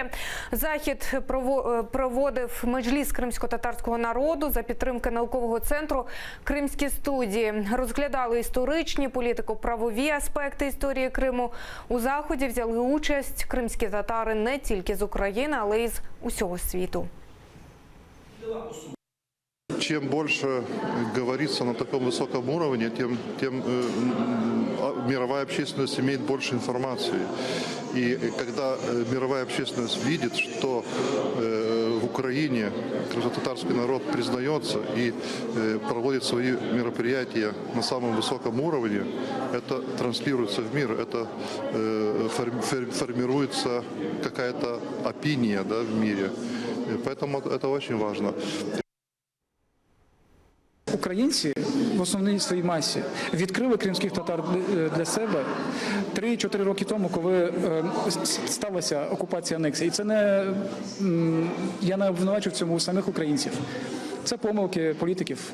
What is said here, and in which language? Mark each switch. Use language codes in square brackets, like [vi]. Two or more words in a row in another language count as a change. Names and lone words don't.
[uk] Захід проводив Меджліс кримсько-татарського народу за підтримки наукового центру «Кримські студії». Розглядали історичні, політико-правові аспекти історії Криму. У заході взяли участь кримські татари не тільки з України, але й з усього світу. [ru] Чем больше говорится на таком высоком уровне, тем мировая общественность имеет больше информации. И когда мировая общественность видит, что в Украине крымско-татарский народ признается и проводит свои мероприятия на самом высоком уровне, это транслируется в мир, это формируется какая-то опиния, да, в мире. Поэтому это очень важно. [uk] Українці в основній своїй масі відкрили кримських татар для себе 3-4 роки тому, коли сталася окупація, анексія. І це не, я не обвинувачую в цьому самих українців. Це помилки політиків.